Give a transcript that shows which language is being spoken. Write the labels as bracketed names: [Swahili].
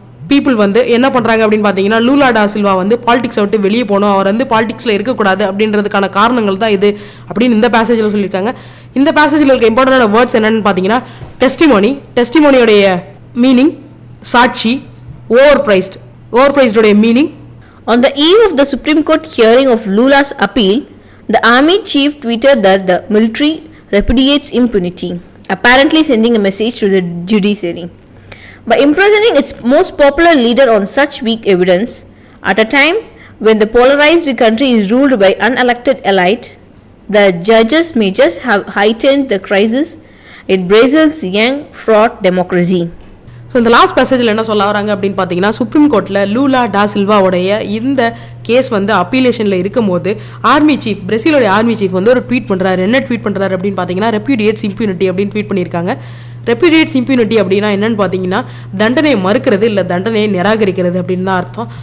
[Tamil] People வந்து என்ன பண்ணுறாங்க அப்படின்னு பார்த்தீங்கன்னா லூலா டா சில்வா வந்து பாலிடிக்ஸை விட்டு வெளியே போகணும், அவர் வந்து பாலிடிக்ஸில் இருக்கக்கூடாது அப்படின்றதுக்கான காரணங்கள் தான் இது அப்படின்னு இந்த பேசேஜில் சொல்லியிருக்காங்க. இந்த பேசேஜில் இருக்க இம்பார்ட்டண்டான வேர்ட்ஸ் என்னென்னு பார்த்தீங்கன்னா டெஸ்டிமோனி, டெஸ்டிமோனியோடைய மீனிங் சாட்சி, ஓவர்பிரைஸ்டோடைய meaning. [English] On the eve of the Supreme Court hearing of Lula's appeal, the army chief tweeted that the military repudiates impunity, apparently sending a message to the judiciary. By imprisoning its most popular leader on such weak evidence, at a time when the polarized country is ruled by unelected elite, the judges may just have heightened the crisis in Brazil's young, fraught democracy. [Tamil] So இந்த last பேசேஜில் என்ன சொல்ல வராங்க அப்படின்னு பார்த்தீங்கன்னா supreme கோர்ட்டில் Lula டா சில்வாவுடைய இந்த case வந்து அப்பீலேஷனில் இருக்கும் போது ஆர்மி சீஃப், பிரேசிலோடைய ஆர்மி சீஃப் வந்து ஒரு ட்வீட் பண்ணுறாரு. என்ன ட்வீட் பண்ணுறாரு அப்படின்னு பார்த்தீங்கன்னா ரெப்யூடியேட்ஸ் இம்ப்யூனிட்டி அப்படின்னு ட்வீட் பண்ணியிருக்காங்க. ரெப்யூடியேட்ஸ் இம்ப்யூனிட்டி அப்படின்னா என்னன்னு பார்த்தீங்கன்னா தண்டனையை மறுக்கிறது இல்லை தண்டனையை நிராகரிக்கிறது அப்படின்னு தான் அர்த்தம்.